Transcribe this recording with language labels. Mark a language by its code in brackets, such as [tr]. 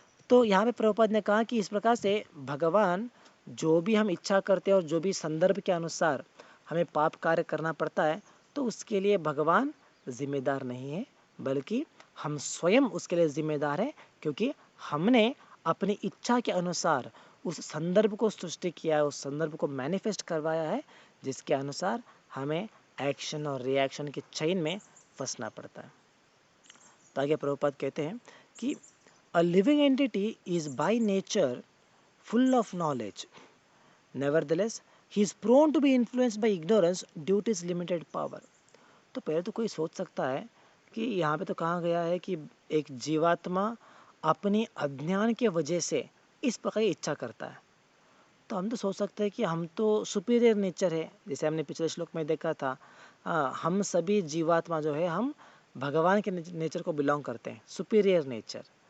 [hi] तो यहाँ पे प्रभुपाद ने कहा कि इस प्रकार से भगवान, जो भी हम इच्छा करते हैं और जो भी संदर्भ के अनुसार हमें पाप कार्य करना पड़ता है, तो उसके लिए भगवान जिम्मेदार नहीं है, बल्कि हम स्वयं उसके लिए जिम्मेदार है, क्योंकि हमने अपनी इच्छा के अनुसार उस संदर्भ को सृष्टि किया है, उस संदर्भ को मैनिफेस्ट करवाया है, जिसके अनुसार हमें एक्शन और रिएक्शन के चेन में फंसना पड़ता है। तो आगे प्रभुपाद कहते हैं कि [en] a living entity is by nature full of knowledge. Nevertheless, he is prone to be influenced by ignorance due to his limited power. [hi] तो पहले तो कोई सोच सकता है कि यहाँ पे तो कहा गया है कि एक जीवात्मा अपनी अज्ञान के वजह से इस प्रकार की इच्छा करता है। तो हम तो सोच सकते हैं कि हम तो सुपीरियर नेचर है, जैसे हमने पिछले श्लोक में देखा था, हम सभी जीवात्मा जो है हम भगवान के नेचर को बिलोंग करते हैं, सुपीरियर नेचर।